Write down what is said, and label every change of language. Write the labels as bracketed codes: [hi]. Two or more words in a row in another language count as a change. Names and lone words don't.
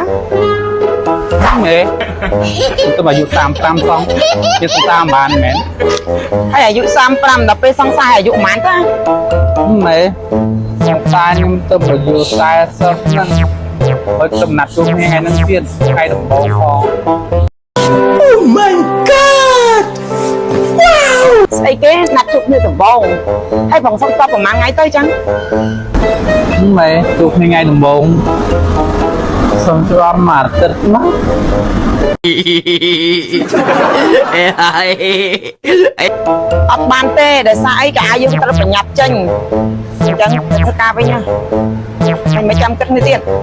[km] មេទៅអាយុ35សងជាសង្សារបានមែន ហើយអាយុ35ដល់ពេលសង្សារអាយុប៉ុន្មានតា មេសង្សារខ្ញុំទៅប្រយុទ្ធតែសោះណាហើយចំណាត់ជួបថ្ងៃហ្នឹងទៀតថ្ងៃដំបូងផង [en] Oh my god [km] វ៉ាវស្អីគេណាត់ជួបគ្នាដំបូងហើយបងសុំតបប្រហែលថ្ងៃទៅចឹង មេជួបថ្ងៃដំបូងសុំជួបមួយអាទិត្យណា អត់បានទេដោយសារអីកាយើងត្រូវប្រញាប់ចេញអញ្ចឹងធ្វើការវិញណាហើយមិនចាំគិតនេះទៀត